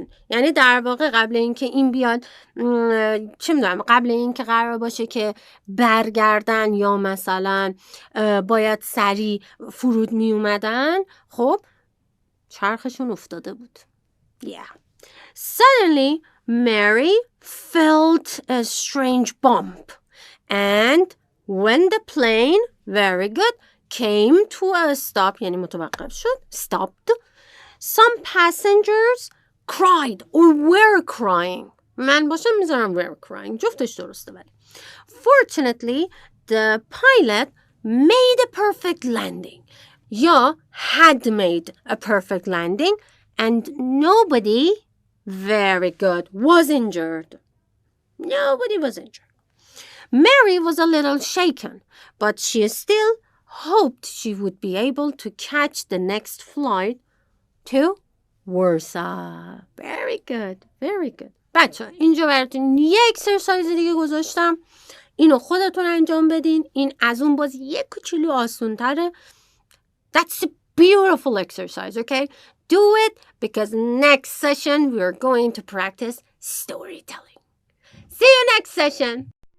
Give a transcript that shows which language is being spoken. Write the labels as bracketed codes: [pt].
[fa] یعنی در واقع قبل اینکه این بیاد چه میدونم، قبل اینکه قرار باشه که برگردن یا مثلا باید سریع فرود می اومدن، خب چرخشون افتاده بود. [en] Suddenly Mary felt a strange bump and when the plane, very good, came to a stop، [fa] یعنی متوقف شد، [en] stopped, some passengers cried or were crying. [fa] من باشم میذارم [en] were crying. [fa] جفتش درسته ولی. [en] Fortunately, the pilot made a perfect landing. یا had made a perfect landing and nobody, very good, was injured. Nobody was injured. Mary was a little shaken, but she still hoped she would be able to catch the next flight to Warsaw. Very good. Very good. [fa] بچه اینجا براتون یه اکسرسایز دیگه گذاشتم. اینو خودتون انجام بدین. این از اون باز یه کوچولو آسون تره. [en] That's a beautiful exercise, okay? Do it because next session we are going to practice storytelling. See you next session.